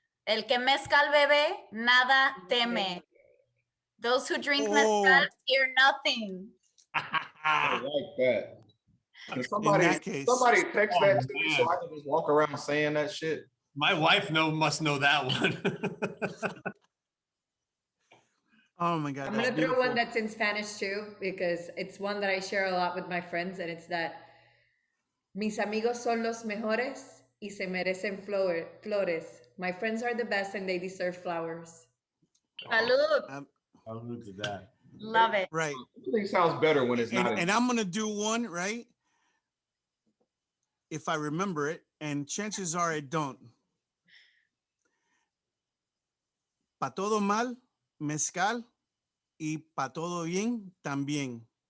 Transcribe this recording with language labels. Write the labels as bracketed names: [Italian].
[Spanish] El que mezcal bebe, nada teme. [English] Those who drink mezcal fear nothing. I like that. Can somebody, In that case. somebody text Oh, that to me so man. I can just walk around saying that shit? My wife must know that one. Oh my God. I'm That's gonna throw beautiful. one that's in Spanish too, because it's one that I share a lot with my friends, and it's that [Spanish] mis amigos son los mejores y se merecen flores. [English] My friends are the best and they deserve flowers. [Spanish] Salud. [English] I'll move to that. Love it. Right. Everything sounds better when it's not. And I'm gonna do one, right? If I remember it, and chances are I don't. [Spanish] Pa todo mal, mezcal, y pa todo bien, también.